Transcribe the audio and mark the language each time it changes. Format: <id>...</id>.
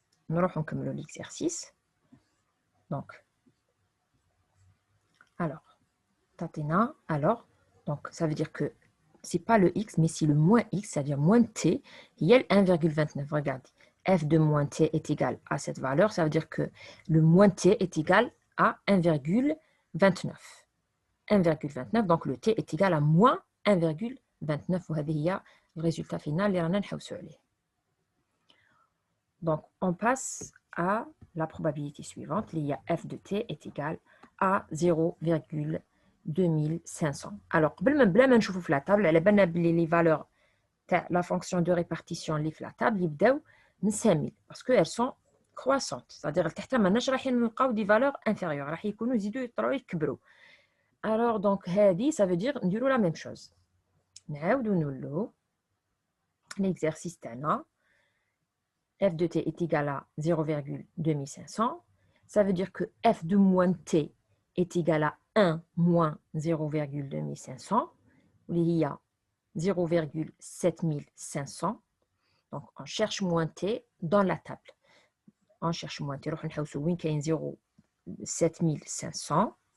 <ar>نروح نكملوا l'exercice.</ar> <fr>Donc, alors, تعطينا, alors, donc ça veut dire que c'est pas le x, mais c'est le moins x, c'est-à-dire moins t, il y a le 1,29. Regardez, f de moins t est égal à cette valeur, ça veut dire que le moins t est égal à 1,29. 1,29, donc le t est égal à moins 1,29.</fr> <ar>وهذه هي</ar> <fr>le résultat final</fr> <ar>اللي رانا نحوسوا عليه.</ar> <fr>Donc, on passe à la probabilité suivante. Il y a f de t est égal à 0,2500. Alors,</fr> <ar>بلا ما نشوفوا في</ar> <fr>la table,</fr> <ar>على بالنا بلي</ar> <fr>les valeurs تاع la fonction de répartition</fr> <ar>اللي في</ar> <fr>la table</fr> <ar>يبداو من</ar> <fr>5000 parce que elles sont croissantes. C'est-à-dire</fr> <ar>تحت ماناش رايحين نلقاو</ar> <fr>des valeurs inférieures,</fr> <ar>راح يكونوا يزيدوا يطلعوا يكبروا.</ar> <fr>Alors, donc, هذه ça veut dire نديروا la même chose.</fr> <ar>نعاودوا نولوا l'exercice تاعنا.</ar> <fr>f de t est égal à 0,2500. Ça veut dire que f de moins t est égal à 1 moins 0,2500. Il y a 0,7500. Donc, on cherche moins t dans la table. On cherche moins t. On cherche 0,7500.</fr>